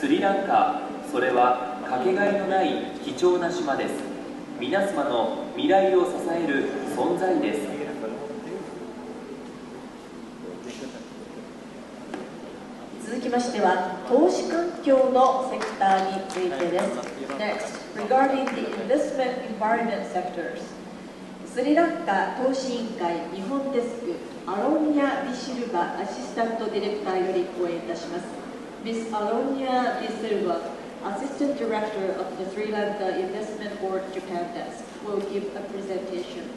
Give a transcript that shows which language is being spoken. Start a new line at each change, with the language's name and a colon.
Japanese: スリランカ、それはかけがえのない貴重な島です。皆様の未来を支える存在です。続きましては投資環境のセクターについてです。
English: Next, regarding the investment environment sectors.
Japanese: スリランカ投資委員会日本デスクアロニア・ディシルバアシスタントディレクターより講演いたします。
English: Miss Aronia De Silva, Assistant Director of the Sri Lanka Investment Board Japan Desk, will give a presentation.